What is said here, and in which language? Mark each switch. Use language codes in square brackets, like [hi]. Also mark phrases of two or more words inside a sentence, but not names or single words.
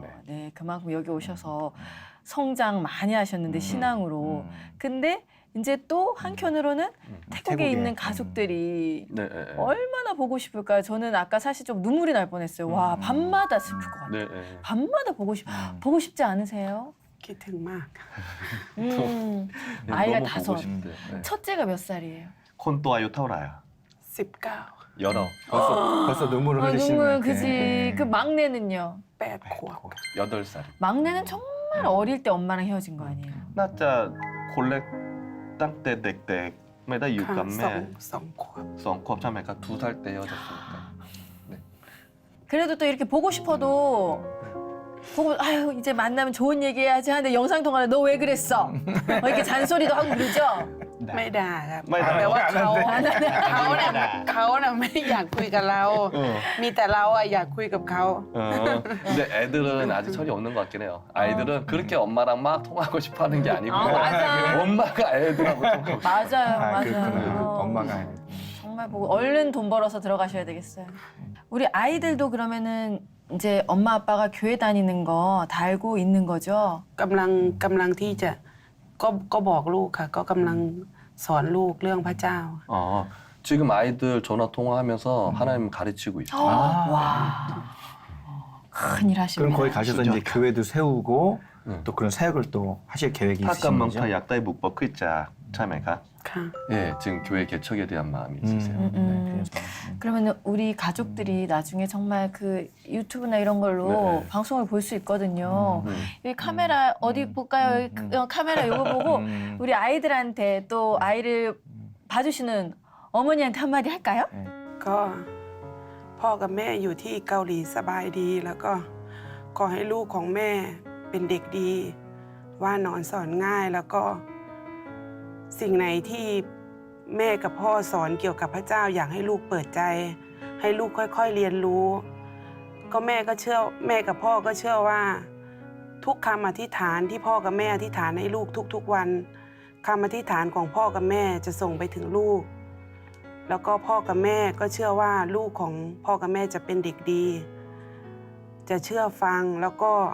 [ko] 네, 그만큼 여기 오셔서 성장 많이 하셨는데 신앙으로. 근데 이제 또 한켠으로는 태국에 있는 가족들이 네. 얼마나 보고 싶을까요? 저는 아까 사실 좀 눈물이 날 뻔했어요. 와, 밤마다 슬플 것 같아요. 네. 밤마다 보고 싶지 않으세요? [th] คิดถึงมาก [ko] 아이가 너무 보고 5. 싶대. 네. 첫째가 몇 살이에요? [th] คนตัวอายุเท่าไหร่อะ 19 [ko] 열어. 벌써 눈물을 흘리시는 것 눈물 같아. 그지. 그 막내는요? 8 8살. 막내는 정말 어릴 때 엄마랑 헤어진 거 아니에요? [th] น่าจะคนเล็กตั้งแต่เด็กๆไม่ได้อยู่ ค่ะ กับแม่ 2 ขวบ 2 ขวบใช่ไหมครับ [ko] 2살 때 헤어졌으니까. 그래도 또 이렇게 보고 싶어도 보고 아유 이제 만나면 좋은 얘기 해야지 하는데 영상 통화를 너 왜 그랬어? 이렇게 잔소리도 하고 그러죠? [th] ไม่ด่าครับ ไม่ด่า แต่ว่าเขาน่ะไม่อยากคุยกับเรา มีแต่เราอะอยากคุยกับเขา [ko] 근데 애들은 아직 철이 없는 것 같긴 해요. 아이들은 그렇게 엄마랑 막 통화하고 싶어하는 게 아니고 맞아. 엄마가 애들하고 통화하고 맞아요. 그렇구나. 엄마가 정말 보고 얼른 돈 벌어서 들어가셔야 되겠어요. 우리 아이들도 그러면은 이제 엄마 아빠가 교회 다니는 거 다 알고 있는 거죠? [th] กำลังที่จะก็บอกลูกค่ะ ก็กำลังสอนลูกเรื่องพระเจ้า [ko] 지금 아이들 전화 통화하면서 하나님 가르치고 있어요. 와. 큰일 그럼 하시네. 거기 가셔서 이제 교회도 세우고 또 그런 사역을 또 하실 계획이 있으신 거죠? 타감만파 약다의 묵법 글자 참여가 [th] ค่ะ [ko] 예, 지금 교회 개척에 대한 마음이 있으세요. 그러면 우리 가족들이 나중에 정말 그 유튜브나 이런 걸로 방송을 볼 수 있거든요. 여기 카메라 어디 볼까요? 여기 카메라 이거 보고 우리 아이들한테 또 아이를 봐주시는 어머니한테 한마디 할까요? [th] ก็พ่อกับแม่อยู่ที่เกาหลีสบายดี แล้วก็ขอให้ลูกของแม่เป็นเด็กดี ว่านอนสอนง่ายแล้ว ก็สิ่งไหนที่แม่กับพ่อสอนเกี่ยวกับพระเจ้าอยากให้ลูกเปิดใจ ให้ลูกค่อยๆเรียนรู้ ก็แม่กับพ่อก็เชื่อว่าทุกคำอธิษฐานที่พ่อกับแม่อธิษฐานให้ลูกทุกๆวันคำอธิษฐานของพ่อกับแม่จะส่งไปถึงลูก แล้วก็พ่อกับแม่ก็เชื่อว่าลูกของพ่อกับแม่จะเป็นเด็กดี จะเชื่อฟังแล้วก็